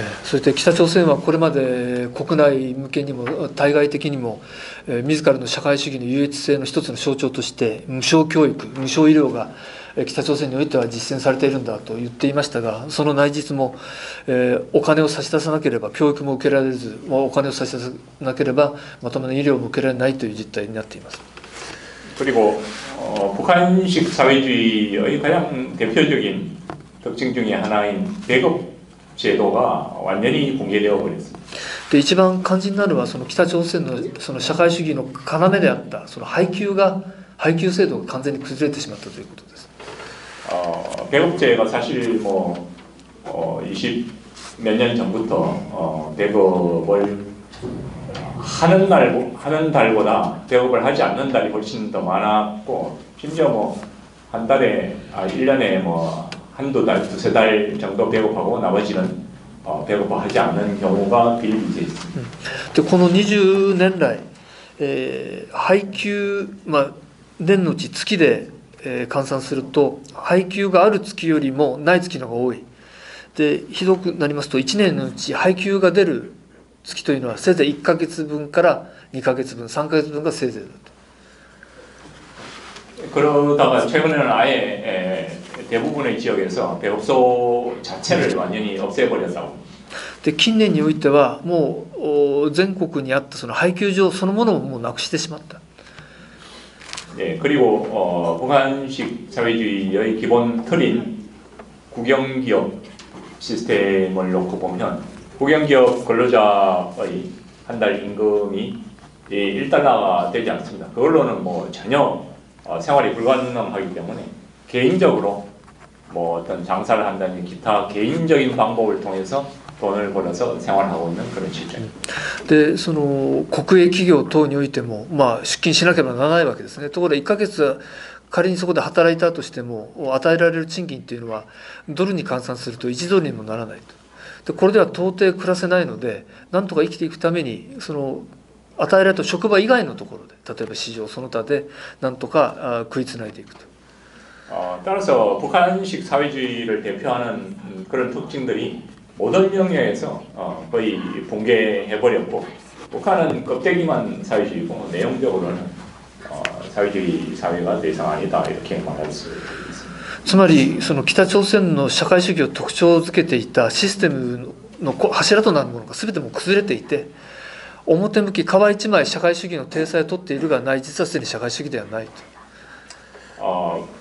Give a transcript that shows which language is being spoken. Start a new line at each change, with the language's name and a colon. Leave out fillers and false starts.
Japanese: そして北朝鮮はこれまで国内向けにも対外的にも自らの社会主義の優越性の一つの象徴として無償教育、無償医療が北朝鮮においては実践されているんだと言っていましたが、その内実もお金を差し出さなければ教育も受けられず、お金を差し出さなければまともな医療も受けられないという実態になっています。
Korean: 그리고 북한식 사회주의의 가장 대표적인 특징 중에 하나인 배급 제도가 완전히 붕괴되어 버렸습니다.
Japanese: で一番肝心なのはその北朝鮮のその社会主義の要であったその配給制度が完全に崩れてしまったということです。
Korean: 배급제가 사실 뭐 20 몇 년 전부터 배급을 하는 달보다 배급을 하지 않는 달이 훨씬 더 많았고 심지어 뭐 한 달에 1년에 뭐 한두 달, 두세 달 정도 배급하고 나머지는 배급하지 않는 경우가 비일비재했습니다.
Japanese: でこの20年来、配給、年のうち月で、換算すると配給がある月よりもない月の方が多い。でひどくなりますと1年のうち配給が出る月というのはせいぜい1ヶ月分から2ヶ月分、3ヶ月分がせいぜいだと。
Korean: 그러다가 최근에는 아예 대부분의 지역에서 배급소 자체를 완전히 없애버렸다고.
Japanese: で近年においてはもう全国にあったその配給所そのものをもうなくしてしまった。
Korean: 예, 그리고 북한식 사회주의의 기본 틀인 국영기업 시스템을 놓고 보면 국영기업 근로자의 한 달 임금이 1달러가 되지 않습니다. 그걸로는 뭐 전혀 생활이 불가능하기 때문에 개인적으로 뭐 어떤 장사를 한다는 기타 개인적인 방법을 통해서 돈을 벌어서 생활하고 있는 그런 실정입니다.
Japanese: でその国営企業等においても、まあ、出勤しなければならないわけですね。ところで1ヶ月仮にそこで働いたとしても与えられる賃金っていうのはドルに換算すると1ドルにもならないと。でこれでは到底暮らせないので、なんとか生きていくためにその与えられた職場以外のところで、例えば市場その他でなんとか食いつないでいくと。
Korean: 따라서 북한식 사회주의를 대표하는 그런 특징들이 모든 영역에서 거의 붕괴해버렸고, 북한은 껍데기만 사회주의고 내용적으로는 사회주의 사회가 더 이상 아니다, 이렇게 말할 수 있습니다.
Japanese: つまりその北朝鮮の社会主義を特徴づけていたシステムの柱となるものが全てもう崩れていて、表向き皮一枚社会主義の体裁を取っているがない実はすでに社会主義ではないと。